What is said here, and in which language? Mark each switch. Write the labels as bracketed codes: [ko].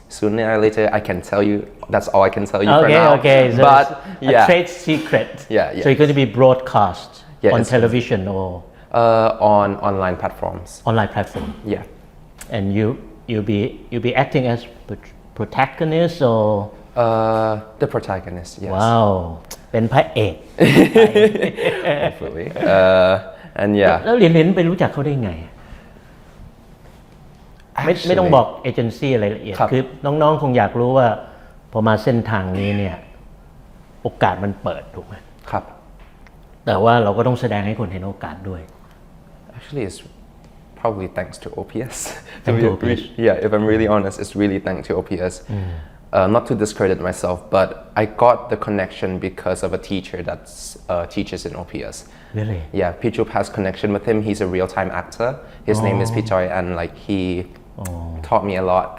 [en] Sooner or later, I can tell you, that's all I can tell you for now. Okay, so but a trade secret. Yeah. So you're going to be broadcast on television or? On online platforms. Online platform. Yeah. And you'll be acting as protagonist or? The protagonist, yes. [th] Wow, เป็นพระเอก [en] Hopefully. And yeah. [th] แล้วเหรียญไปรู้จักเขาได้ไงไม่ต้องบอกเอเจนซี่อะไรละเอียดคือน้องๆคงอยากรู้ว่าพอมาเส้นทางนี้เนี่ยโอกาสมันเปิดถูกไหม ครับ แต่ว่าเราก็ต้องแสดงให้คนเห็นโอกาสด้วย [en] Actually it's probably thanks to OPS OPS Yeah if I'm really honest it's really thanks to OPS not to discredit myself but I got the connection because of a teacher that teaches in OPS Really? Yeah, Pichup has connection with him. He's a real-time actor. His name is Pichoy, and like he taught me a lot.